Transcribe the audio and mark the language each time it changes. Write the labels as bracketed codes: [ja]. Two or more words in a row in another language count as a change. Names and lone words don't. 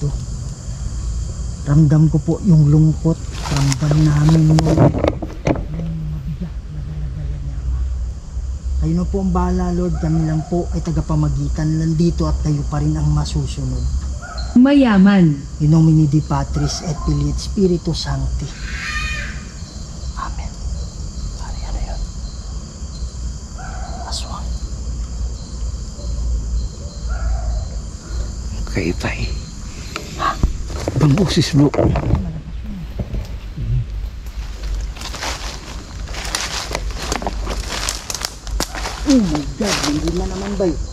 [tl] Ramdam ko po yung lungkot, ramdam namin yung mabigat na dala-dala niya. Kayo na po ang bahala, Lord. Kami lang po ay tagapamagitan lang dito at kayo pa rin ang masusunod. Mayaman. [la] In nomine Dei Patris et Filii et Spiritus Sancti. [tl] Amen. Pare, ano yun? Aswang. Okay pa eh. Ibang boses bro. [en] Oh my God, [tl] hindi na naman ba yun?